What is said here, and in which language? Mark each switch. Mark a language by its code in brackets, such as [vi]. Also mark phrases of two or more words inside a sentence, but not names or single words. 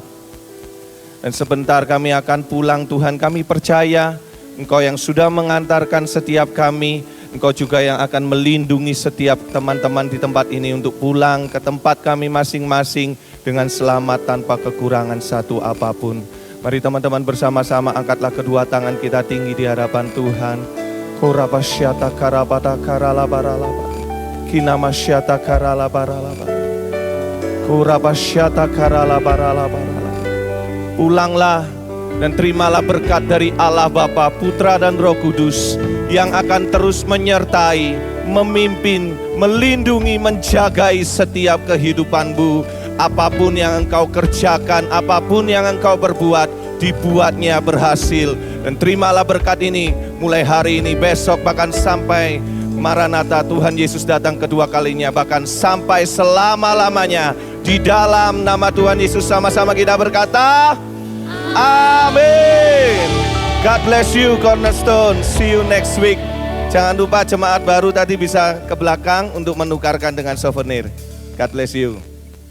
[id] Dan sebentar kami akan pulang Tuhan, kami percaya Engkau yang sudah mengantarkan setiap kami, Engkau juga yang akan melindungi setiap teman-teman di tempat ini untuk pulang ke tempat kami masing-masing dengan selamat tanpa kekurangan satu apapun. Mari teman-teman bersama-sama angkatlah kedua tangan kita tinggi di hadapan Tuhan. Korabasyata karabata karalabaralaba. Kinamasyata karalabaralaba. Korabasyata karalabaralaba. Ulanglah dan terimalah berkat dari Allah Bapa, Putra dan Roh Kudus yang akan terus menyertai, memimpin, melindungi, menjagai setiap kehidupanmu. Apapun yang engkau kerjakan, apapun yang engkau berbuat, dibuatnya berhasil. Dan terimalah berkat ini mulai hari ini, besok, bahkan sampai Maranatha Tuhan Yesus datang kedua kalinya, bahkan sampai selama-lamanya. Di dalam nama Tuhan Yesus sama-sama kita berkata, amin. [en] God bless you Cornerstone. See you next week. [id] Jangan lupa jemaat baru tadi bisa ke belakang untuk menukarkan dengan souvenir. [en] God bless you.